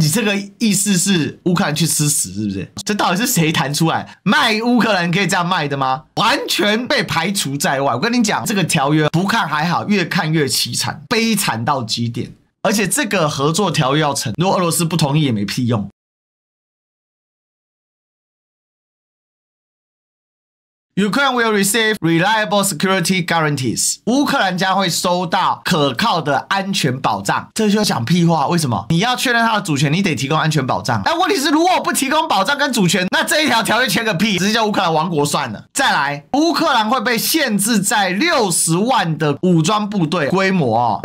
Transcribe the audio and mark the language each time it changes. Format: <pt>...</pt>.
<zh>你這個意思是烏克蘭去吃屎是不是？這到底是誰談出來？賣烏克蘭可以這樣賣的嗎？完全被排除在外。我跟你講，這個條約不看還好，越看越淒慘，悲慘到極點。而且這個合作條約要成，如果俄羅斯不同意也沒屁用。</zh> <en>Ukraine will receive reliable security guarantees.</en> <zh>烏克蘭將會收到可靠的安全保障。這就講屁話，為什麼？你要確認它的主權，你得提供安全保障。但問題是，如果我不提供保障跟主權，那這一條條約簽個屁，直接叫烏克蘭亡國算了。再來，烏克蘭會被限制在60萬的武裝部隊規模哦。</zh>